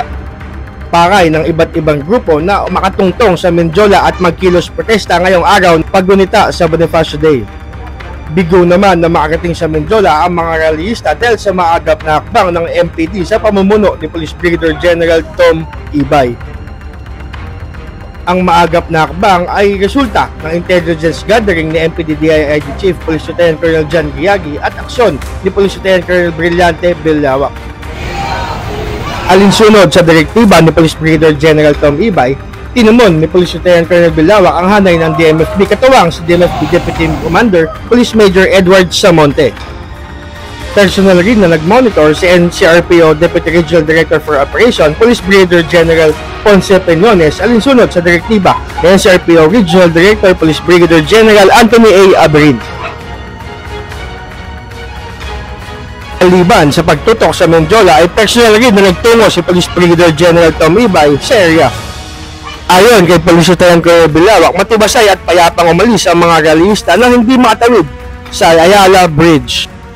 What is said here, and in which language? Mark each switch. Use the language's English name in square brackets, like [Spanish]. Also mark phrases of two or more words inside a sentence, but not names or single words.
[Filipino] Pakay ng iba't ibang grupo na makatungtong sa Mendiola at magkilos protesta ngayong araw paggunita sa Bonifacio Day. Bigo naman na makarating sa Mendiola ang mga rallyista dahil sa maagap na hakbang ng MPD sa pamumuno ni Police Brigadier General Tom Ibay. Ang maagap na hakbang ay resulta ng [English] intelligence gathering [Filipino] ni MPD DIIG Chief Police Lieutenant Colonel John Giagi at aksyon ni Police Lieutenant Colonel Brillante Billawak. Alinsunod sa direktiba ni Police Brigadier General Tom Ibay, tinumon ni Police Lieutenant Colonel Billawak ang hanay ng DMFB katuwang si DMFB Deputy Commander Police Major Edward Samonte. Personal rin na nag-monitor si NCRPO Deputy Regional Director for Operation Police Brigadier General Ponce Peñones alinsunod sa direktiba ni NCRPO Regional Director Police Brigadier General Anthony A. Aberin. Maliban sa pagtutok sa Mendiola ay personal rin na nagtungo si Police Brigadier General Tom Ibay sa area. Ayon kay Police Lieutenant Colonel Billawak, matibasay at payapang umalis ang mga rallyista nang hindi makatawid sa Ayala Bridge.